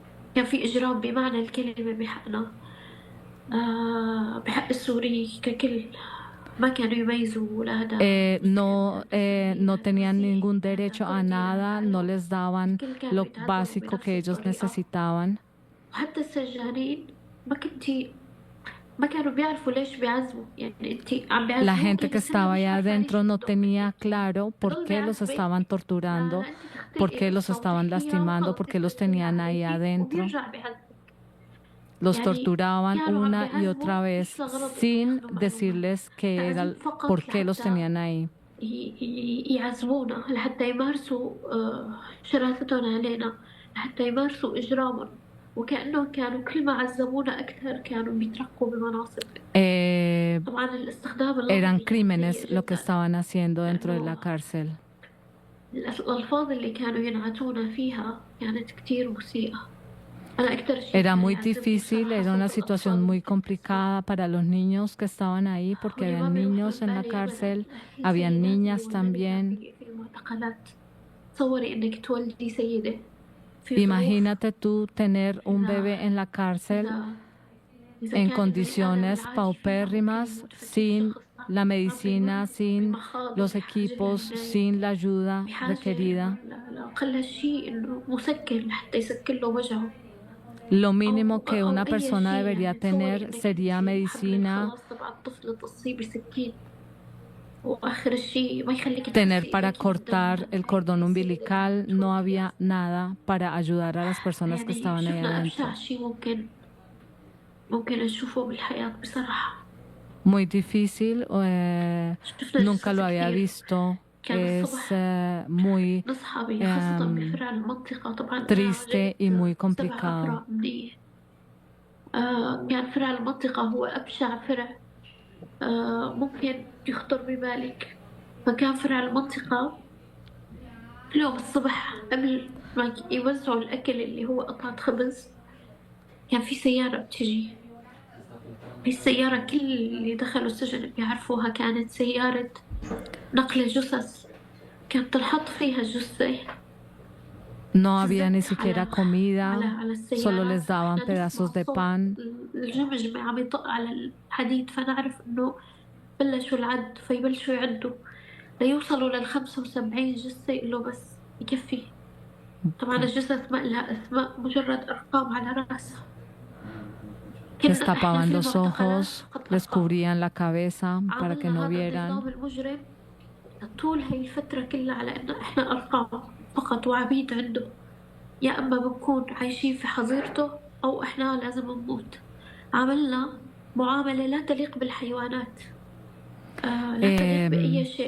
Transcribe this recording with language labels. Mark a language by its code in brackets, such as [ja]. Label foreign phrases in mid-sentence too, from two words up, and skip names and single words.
[ar] كان في إجرام بمعنى الكلمة بحقنا، بحق السوري ككل. ما كانوا يميزوا ولا [es] no tenían ningún derecho a nada, no les daban lo básico que ellos necesitaban. [ar] وحتى السجانين ما كانوا بيعرفوا ليش بيعذبوا. يعني انت عم [es] La [ar] بيعذبوك [es] gente que [ar] بس [es] estaba [ar] مش [es] allá [ar] عارفة ليش [es] adentro no [ar] بدهم. [es] tenía claro por qué los estaban torturando, por qué los estaban lastimando, por qué los tenían ahí adentro. [ar] وبيرجع بيعذبوا. [es] Los [ar] يعني [es] torturaban [ar] كانوا عم [es] una y otra [ar] بيعذبوا [es] vez [ar] مش لغرض [es] sin [ar] يدخلوا معلومة. [es] decirles que era [ar] تعذيب فقط [es] por qué los [ar] لحتى [es] tenían ahí. [ar] يعذبونا، لحتى يمارسوا شرافتهم علينا، لحتى يمارسوا إجرامهم. وكأنهم كانوا كل ما عذبونا أكثر كانوا بيترقوا بمناصب. طبعا الاستخدام [es] Eran [ar] اللفظي [es] crímenes [ar] سيء [es] lo que [ar] جداً. [es] estaban haciendo dentro de la cárcel. [ar] الألفاظ اللي كانوا ينعتونا فيها كانت كتير مسيئة. أنا أكثر شيء [es] Era [ar] كان [es] muy [ar] يعذبني [es] difícil, [ar] بصراحة [es] era una [ar] صوت [es] situación [ar] الأطفال. [es] muy complicada para los niños que estaban ahí porque [ar] واللي ما [es] habían [ar] بيروح [es] niños en la [ar] بالي أبداً [es] cárcel, [ar] في [es] habían [ar] سيدات [es] niñas [ar] بيولدوا [es] también. [ar] في المعتقلات. تصوري إنك تولدي سيدة في ظروف [es] Imagínate tú tener un bebé en la cárcel [ar] إذا [es] en [ar] كان [es] condiciones [ar] البني آدم العايش فيها [es] paupérrimas, [ar] ممكن يموت في [es] sin [ar] الشخص. [es] la medicina, sin [ar] بمخاض [es] los [ar] بحاجة [es] equipos, [ar] للعناية. [es] sin la ayuda [ar] بحاجة [es] requerida. [ar] لأقل شيء إنه مسكن لحتى يسكن له وجعه. [es] Lo mínimo que una [ar] أو أي [es] persona [ar] شيء. [es] debería [ar] يعني تصوري [es] tener [ar] إنك [es] sería [ar] أنت [es] medicina, [ar] خلاص تبع الطفل تصيب بسكين، وآخر الشيء ما يخليك [es] tener [ar] تحسي [es] para [ar] إنك [es] cortar [ar] قدام [es] el cordón umbilical. No había nada para ayudar a las personas que [ar] يعني [es] estaban ahí [ar] شفنا [es] adentro. [ar] أبشع شيء ممكن نشوفه بالحياة بصراحة. [es] Muy difícil, [ar] شفنا [es] nunca lo [ar] جثث [es] había [ar] كثير. [es] visto. [ar] كان [es] Es [ar] الصبح [es] muy [ar] نصحى خاصة بفرع المنطقة. طبعا أنا [es] triste y muy [ar] عجبت 7 [es] complicado. [ar] أفرع أمنية. كان فرع المنطقة هو أبشع فرع ممكن يخطر ببالك. فكان فرع المنطقة اليوم الصبح قبل ما يوزعوا الأكل اللي هو قطعة خبز كان في سيارة بتجي. هي السيارة كل اللي دخلوا السجن بيعرفوها كانت سيارة نقل جثث. كانت تنحط فيها الجثة. [es] No había ni siquiera comida, [ar] على السيارة. [es] solo les daban [ar] إحنا [es] pedazos [ar] نسمع [es] de [ar] صوت [es] pan. [ar] الجمجمة عم يطق على الحديد، فنعرف إنه بلشوا العد، فيبلشوا يعدوا ليوصلوا لل75 جثة. يقولوا بس يكفي. طبعا الجثث ما لها أسماء، مجرد أرقام على رأسها. [es] Les tapaban los ojos, les cubrían la cabeza para que no vieran. [ar] النظام المجرم طول هاي الفترة كلها على إنه إحنا أرقام فقط وعبيد عنده. يا أما بنكون عايشين في حظيرته أو إحنا لازم نموت. عملنا معاملة لا تليق بالحيوانات، لا تليق بأي شيء.